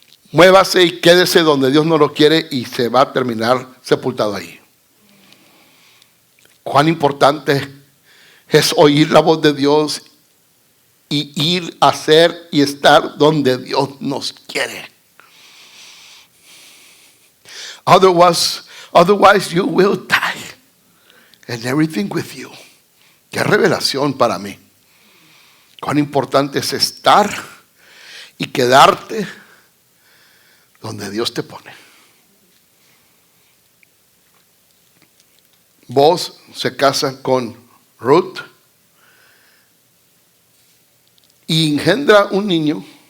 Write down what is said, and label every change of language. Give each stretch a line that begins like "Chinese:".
Spanish: Muévase y quédese donde Dios no lo quiere y se va a terminar sepultado ahí. Cuán importante es oír la voz de Dios y ir a hacer y estar donde Dios nos quiere.
English: Otherwise you will die and everything with you.
Spanish: Qué revelación para mí. Cuán importante es estar y quedarte donde Dios te pone. Boaz se casa con Ruth y engendra un niño.